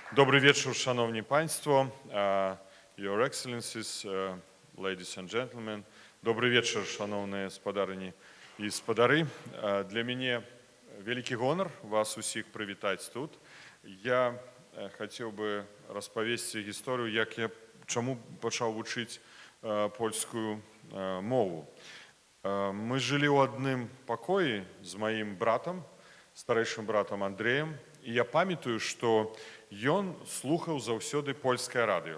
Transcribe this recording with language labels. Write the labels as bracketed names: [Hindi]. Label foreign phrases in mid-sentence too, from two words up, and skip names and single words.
[Polish] Dobry wieczór, szanowni państwo, [English] your excellencies, ladies and gentlemen. [Polish] Dobry wieczór, [Belarusian] szanowні спадарыні і спадары. Для мяне вялікі гонар вас усіх прывітаць тут. Я хацеў бы распавесці гісторыю, чаму пачаў вучыць польскую мову. Мы жылі ў адным пакоі з маім братам, старэйшым братам Андрэем, і я памятаю, што ён слухаў заўсёды польскае радыё.